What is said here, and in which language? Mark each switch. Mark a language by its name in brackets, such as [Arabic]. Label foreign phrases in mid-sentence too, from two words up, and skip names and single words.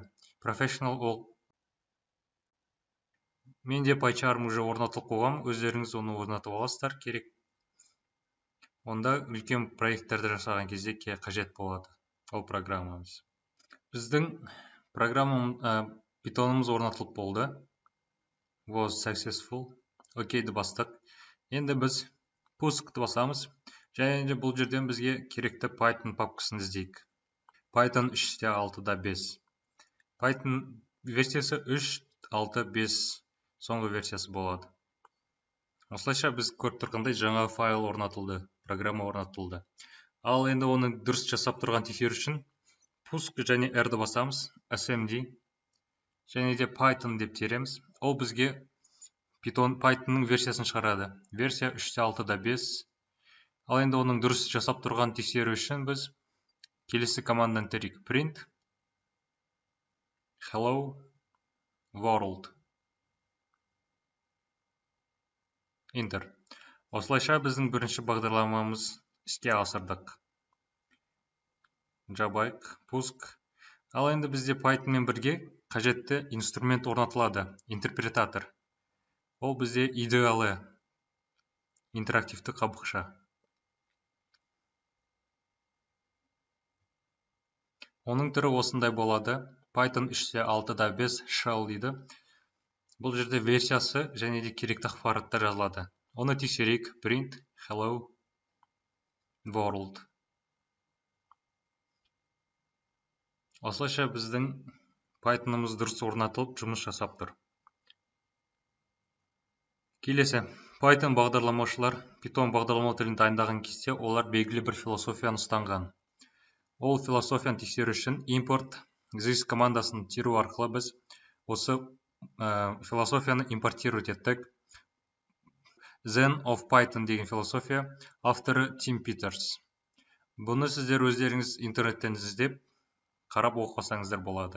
[Kazakh] Professional ол менде PyCharm уже орнатылып қойған, өздеріңіз оны орнатып аласыздар керек. Онда үлкен проекттерді жасаған кезде қажет болады ол программамыз. Біздің программамыз Python'ымыз орнатылып болды. [English] was successful. [Kazakh] Окейді бастық. Енді біз пускты басамыз. Және де бұл жерден бізге керекті Python папкасын іздейік. Python 3.6.5. Python версиясы 3.6.5 соңғы версиясы болады. Осылайша біз көріп тұрғандай жаңа файл орнатылды, программа орнатылды. Ал енді оның дұрыс жасап тұрған тексеру үшін pusk және r-ді басамыз, smd және де Python деп тереміз. Ол бізге Pythonның версиясын шығарады. Версия 3.6.5. Ал енді оның дұрыс жасап тұрған тексеру үшін біз келесі команданы терейік. [English] Print hello world. Enter. [Kazakh] Осылайша біздің бірінші бағдарламамыз іске асырдық. Жабайық, pusk. Ал енді бізде Python мен бірге қажетті инструмент орнатылады, интерпретатор. Ол бізде IDE интерактивті қабықша. Оның түрі осындай болады. Python 3.6.5 shell дейді. Бұл жерде версиясы және де керекті ақпараттар жазылады. Оны тексерейік. [English] Print hello world. [Kazakh] Осылайша біздің Python'ымыз дұрыс орнатылып, жұмыс жасап тұр. Келесі, Python бағдарламаушылар Python бағдарламау тілін дайындаған кезде олар белгілі бір философияны ұстанған. Ол философияны тексеру үшін [English] import this [Kazakh] командасын теру арқылы біз осы философияны импортировать еттік. Zen of Python деген философия, авторы Тим Питерс. Бұны сіздер өздеріңіз интернеттен іздеп, қарап оқысаңыздар болады.